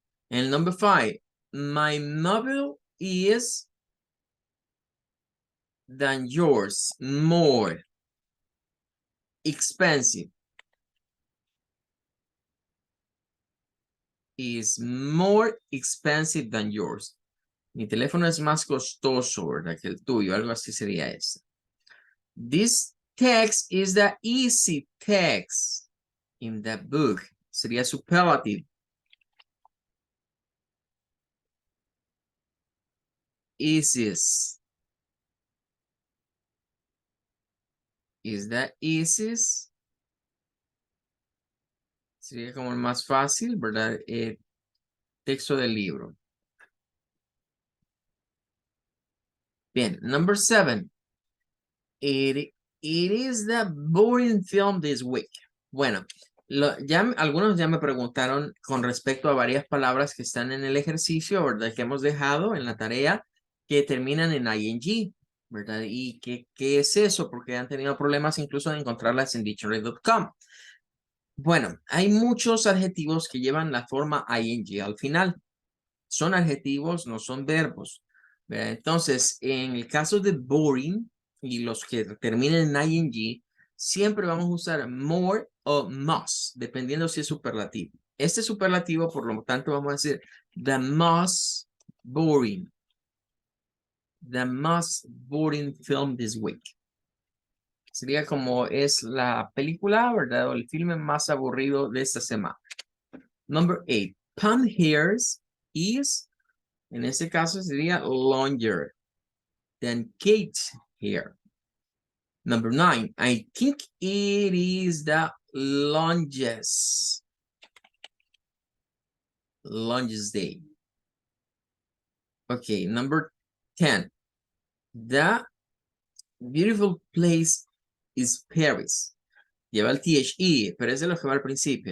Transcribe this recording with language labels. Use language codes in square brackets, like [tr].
[en] And number 5, my novel is than yours, more expensive. Is more expensive than yours. [es] Mi teléfono es más costoso, ¿verdad? Que el tuyo, algo así sería eso. [en] This text is the easy text in the book. [es] Sería superlative. [en] Easiest. Is the easiest. [es] Sería como el más fácil, ¿verdad? Texto del libro. [en] Bien, number 7. It is the boring film this week. [es] Bueno, algunos ya me preguntaron con respecto a varias palabras que están en el ejercicio, ¿verdad? Que hemos dejado en la tarea que terminan en ing, ¿verdad? ¿Y qué es eso? Porque han tenido problemas incluso de encontrarlas en dictionary.com. Bueno, hay muchos adjetivos que llevan la forma ing al final. Son adjetivos, no son verbos, ¿verdad? Entonces, en el caso de boring y los que terminen en ing, siempre vamos a usar more o must, dependiendo si es superlativo. Este superlativo, por lo tanto, vamos a decir [en] the most boring. The most boring film this week. [es] Sería como es la película, ¿verdad? O el filme más aburrido de esta semana. [en] Number 8. Pam hairs is, [es] en este caso sería [en] longer than Kate's hair. Number 9. I think it is the longest day. Okay, number 10. The beautiful place is Paris. [es] Lleva el THE, pero es de lo que va al principio.